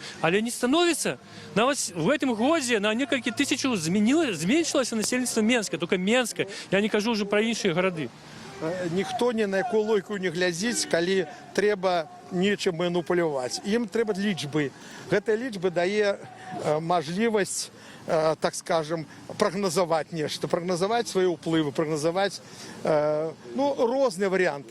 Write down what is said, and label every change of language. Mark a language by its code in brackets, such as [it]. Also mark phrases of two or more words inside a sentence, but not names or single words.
[ru] Але не становиться. Навіть в этом году на несколько тисяч зменшилось населенство Менска. только Менска. [be] Я не кажу уже про іншыя гарады. Ніхто ні на яку логіку не глядзіць, калі трэба нечым маніпуляваць. Ім трэба лічбы. Гэтая лічба дае мажлівасць, так скажем, прагназаваць нешта, прагназаваць свае ўплывы, прагназаваць розныя варыянты.